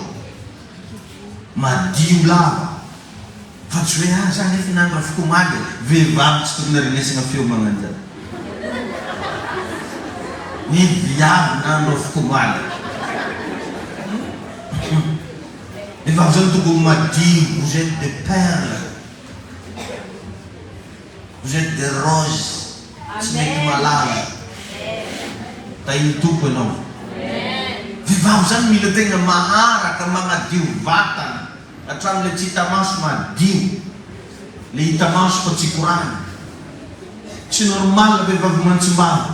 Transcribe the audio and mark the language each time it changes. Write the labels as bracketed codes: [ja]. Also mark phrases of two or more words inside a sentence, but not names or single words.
[mg] Madio lava. Fa tsy hoe zany efa nandro afaka omaly, vehivavy tsy tokony arenesana feo magnanjany. Ny viavy nandro afaka omaly. Vehivavy zany tokony madio, [fr] vous êtes des perles. Vous êtes des roses. [mg] Tsy mety malala. Tainy tompo ianao. Vehivavy zany mila tegna maharaka magnadio vatana. Hatramin'ilay tsy hita maso madio. Le hita maso fa tsy korany. Tsy normal vehivavy mantsim-bava.